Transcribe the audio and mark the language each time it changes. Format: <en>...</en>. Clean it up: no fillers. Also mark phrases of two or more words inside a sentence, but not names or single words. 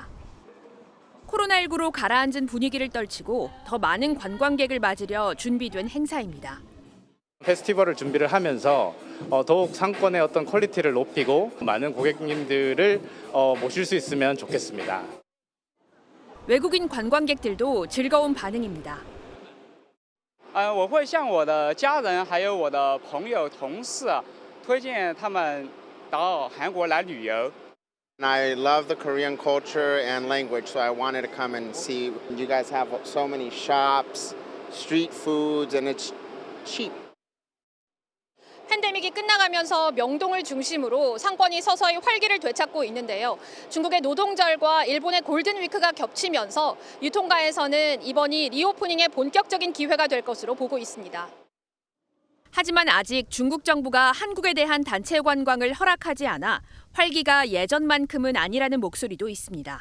<ko>코로나19로 가라앉은 분위기를 떨치고 더 많은 관광객을 맞으려 준비된 행사입니다. 페스티벌을 준비를 하면서 더욱 상권의 어떤 퀄리티를 높이고 많은 고객님들을 모실 수 있으면 좋겠습니다. 외국인 관광객들도 즐거운 반응입니다.</ko> <zh>我会向我的家人还有我的朋友同事推荐他们到韩国来旅游。</zh> <en>I love the Korean culture and language, so I wanted to come and see. You guys have so many shops, street foods, and it's cheap.</en> <ko>팬데믹이 끝나가면서 명동을 중심으로 상권이 서서히 활기를 되찾고 있는데요. 중국의 노동절과 일본의 골든위크가 겹치면서 유통가에서는 이번이 리오프닝의 본격적인 기회가 될 것으로 보고 있습니다. 하지만 아직 중국 정부가 한국에 대한 단체 관광을 허락하지 않아 활기가 예전만큼은 아니라는 목소리도 있습니다.</ko>